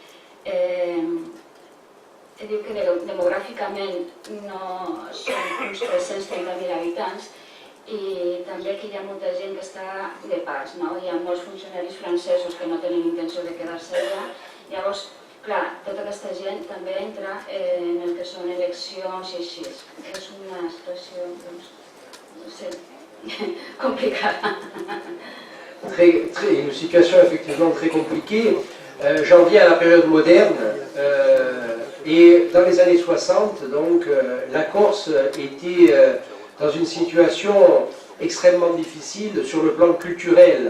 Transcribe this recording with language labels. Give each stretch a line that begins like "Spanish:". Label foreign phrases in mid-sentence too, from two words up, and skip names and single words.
Catalan: Diu que demogràficament no són uns 330.000 habitants i també que hi ha molta gent que està de pas, no? Hi ha molts funcionaris francesos que no tenen intenció de quedar-se allà. Llavors, clar, tota aquesta gent també entra en el que són eleccions i així. És una situació, doncs, no sé, complicada.
French: Une situation effectivement très compliquée. J'en viens à la période moderne. Et dans les années 60, donc, la Corse était dans une situation extrêmement difficile sur le plan culturel.